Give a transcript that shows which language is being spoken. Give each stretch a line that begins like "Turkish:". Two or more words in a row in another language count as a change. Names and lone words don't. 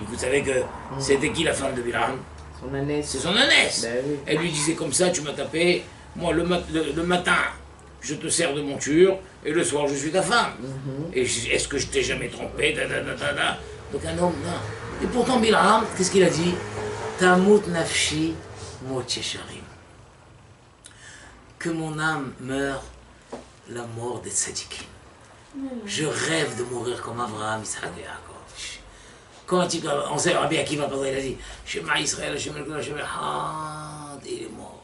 French: Vous savez que c'était qui la femme de Bilam? Son ânesse. C'est son ânesse. Ben oui. Elle lui disait comme ça, tu m'as tapé, moi le matin, je te sers de monture, et le soir, je suis ta femme. Et est-ce que je t'ai jamais trompé? Donc un homme, non. Et pourtant, Bilam, qu'est-ce qu'il a dit?
Hebrew: תמות נפשי מות ישרים.
French: Que mon âme meure la mort des tzadikim. Je rêve de mourir comme Abraham, Isaac et Yaakov. Quand on sait, Rabbi Akiva, il a dit
Hebrew: שמע ישראל שמע אל שמע אל
French: il est mort.